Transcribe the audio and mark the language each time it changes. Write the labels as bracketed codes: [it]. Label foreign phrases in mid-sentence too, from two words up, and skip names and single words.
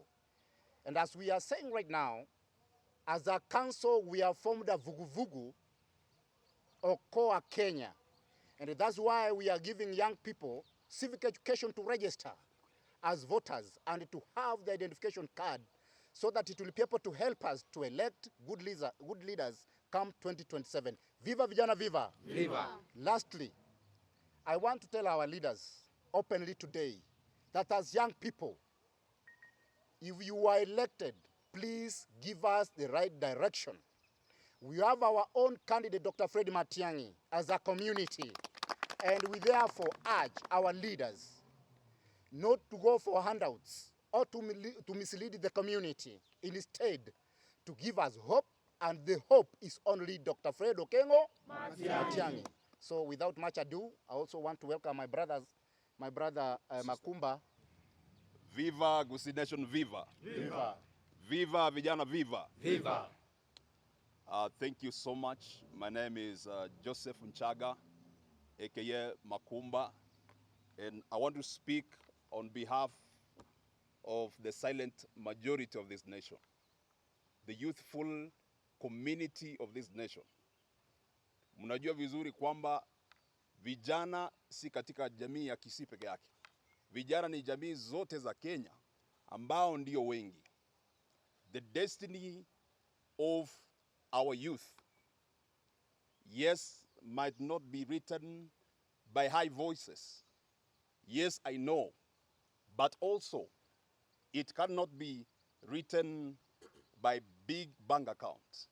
[en] And as we are saying right now, as a council, we have formed a vuguvugu or Okoa Kenya. And that's why we are giving young people civic education to register as voters and to have the identification card, so that it will be able to help us to elect good leaders come 2027. [sw] Viva vijana viva! Viva! [en] Lastly, I want to tell our leaders openly today that as young people, if you are elected, please give us the right direction. We have our own candidate, Dr. Matiang'i, as a community, and we therefore urge our leaders not to go for handouts or to mislead the community. Instead, to give us hope, and the hope is only Dr. Fred Okengo Matiang'i. So without much ado, I also want to welcome my brother Makumba. Viva Gusii Nation, viva! Viva! [sw] Viva vijana, viva! Viva! [en] Thank you so much. My name is Joseph Nchaga, aka Makumba, and I want to speak on behalf of the silent majority of this nation, the youthful community of this nation. [sw] Mnajua vizuri kwamba vijana si katika jamii ya Kisii peke yake. Vijana ni jamii zote za Kenya ambao ndio wengi. [en] The destiny of our youth, yes, might not be written by high voices. Yes, I know. But also, it cannot be written by big bank accounts.